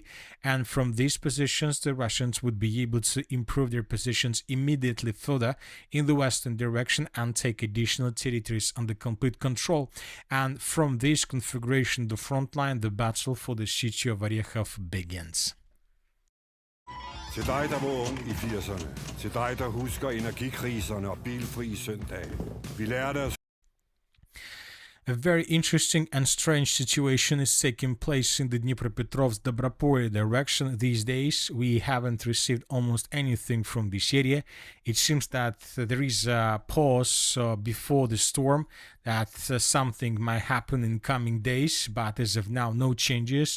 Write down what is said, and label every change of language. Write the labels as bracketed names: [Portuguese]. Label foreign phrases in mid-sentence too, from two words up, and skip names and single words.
[English] And from these positions, the Russians would be able to improve their positions immediately further in the western direction and take additional territories under complete control. And from this configuration, the front line, the battle for the city of Orekhov begins. [Danish] Til dig, der var ung i 80'erne. Til dig, der husker energikriserne og bilfri søndage. Vi lærte at [English] A very interesting and strange situation is taking place in the Dnipropetrovsk-Dobropolye direction these days. We haven't received almost anything from this area. It seems that there is a pause before the storm, that something might happen in coming days, but as of now, no changes.